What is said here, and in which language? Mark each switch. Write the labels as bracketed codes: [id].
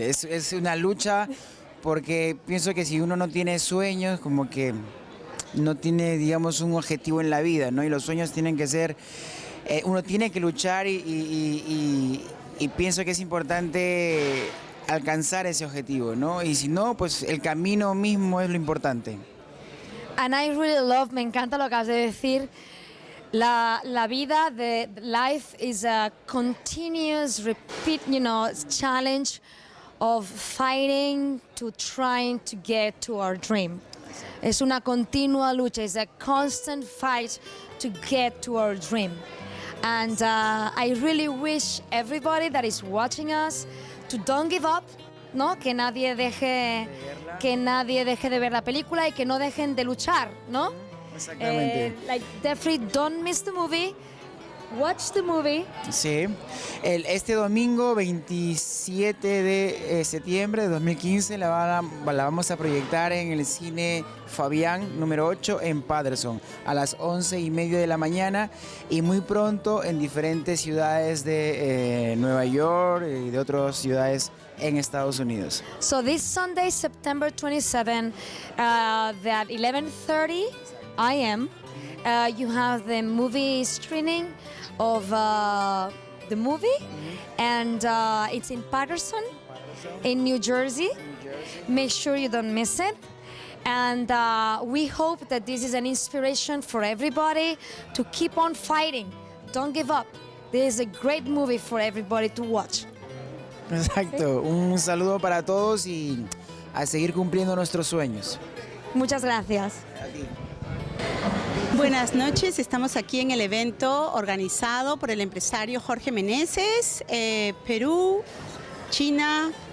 [es] Es una lucha, porque pienso que si uno no tiene sueños, como que no tiene, digamos, un objetivo en la vida, ¿no? Y los sueños tienen que ser... uno tiene que luchar y pienso que es importante alcanzar ese objetivo, ¿no? Y si no, pues el camino mismo es lo importante. [en] And I really love, [es] me encanta lo que acabas de decir. La vida, [en] the life is a continuous repeat, challenge of fighting to trying to get to our dream. [es] Es una continua lucha, [en] it's a constant fight to get to our dream. And I really wish everybody that is watching us to don't give up, ¿no? [es] Que nadie deje de ver la película y que no dejen de luchar, ¿no? Exactamente. [en] Definitely don't miss the movie. Watch the movie. [es] Sí. Este domingo 27 de septiembre de 2015 la vamos a proyectar en el cine Fabián número 8 en Patterson a las 11:30 de la mañana, y muy pronto en diferentes ciudades de Nueva York y de otras ciudades en Estados Unidos. [en] So this Sunday, September 27, at 11:30 a.m., you have the movie screening of the movie, and it's in Patterson, in New Jersey. Make sure you don't miss it. And we hope that this is an inspiration for everybody to keep on fighting. Don't give up. This is a great movie for everybody to watch. [es] Exacto. Un saludo para todos y a seguir cumpliendo nuestros sueños. Muchas gracias. Buenas noches, estamos aquí en el evento organizado por el empresario Jorge Meneses, Perú, China,